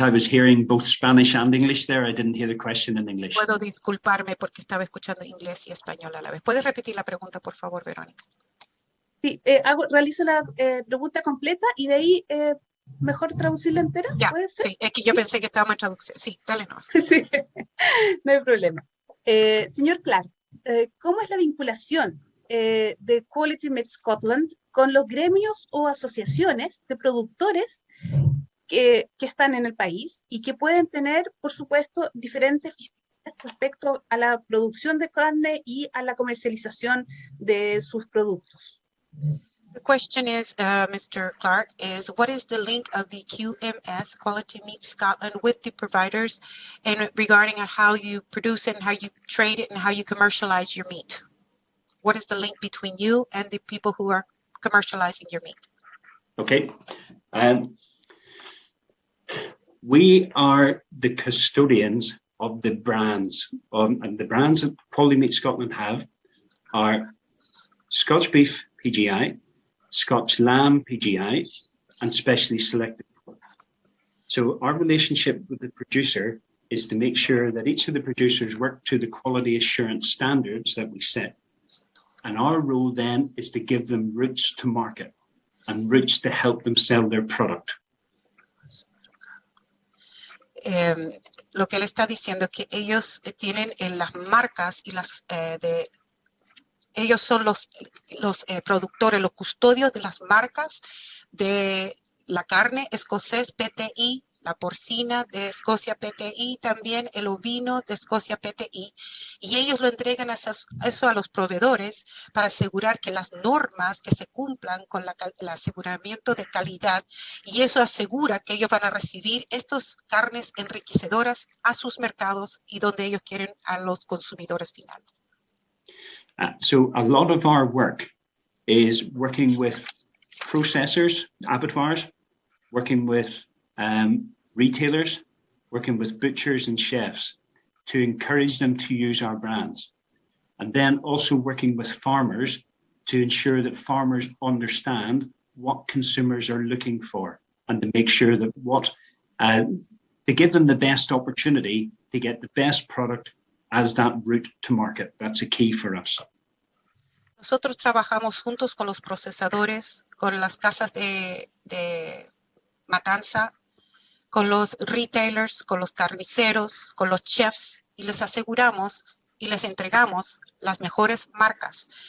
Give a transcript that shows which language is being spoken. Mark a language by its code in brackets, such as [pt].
[en] I was hearing both Spanish and English there. I didn't hear the question in English. [es] Puedo disculparme porque estaba escuchando inglés y español a la vez. ¿Puedes repetir la pregunta, por favor, Verónica? Sí, realizo la pregunta completa y de ahí mejor traducirla entera. Ya, ¿Puede ser? sí, es que yo pensé que estábamos en traducción. Sí, dale nomás. Sí, no hay problema. Señor Clarke, ¿cómo es la vinculación de Quality Meat Scotland con los gremios o asociaciones de productores que están en el país y que pueden tener, por supuesto, diferentes visiones respecto a la producción de carne y a la comercialización de sus productos? [en] The question is, Mr. Clarke, is what is the link of the QMS, Quality Meat Scotland, with the providers and regarding on how you produce it and how you trade it and how you commercialize your meat? What is the link between you and the people who are commercializing your meat? Okay. We are the custodians of the brands. And the brands that Quality Meat Scotland have are Scotch Beef PGI, Scotch Lamb PGI, and Specially Selected. So our relationship with the producer is to make sure that each of the producers work to the quality assurance standards that we set. And our role then is to give them routes to market and routes to help them sell their product. [es] Lo que él está diciendo es que ellos tienen las marcas y ellos son los productores, los custodios de las marcas de la carne escocés PTI, la porcina de Escocia PTI, también el ovino de Escocia PTI, y ellos lo entregan eso a los proveedores para asegurar que las normas que se cumplan con el aseguramiento de calidad, y eso asegura que ellos van a recibir estas carnes enriquecedoras a sus mercados y donde ellos quieren a los consumidores finales. [en] So a lot of our work is working with processors, abattoirs, working with retailers, working with butchers and chefs to encourage them to use our brands. And then also working with farmers to ensure that farmers understand what consumers are looking for and to make sure that to give them the best opportunity to get the best product as that route to market. That's a key for us. [es] Nosotros trabajamos juntos con los procesadores, con las casas de matanza, con los retailers, con los carniceros, con los chefs, y les aseguramos y les entregamos las mejores marcas.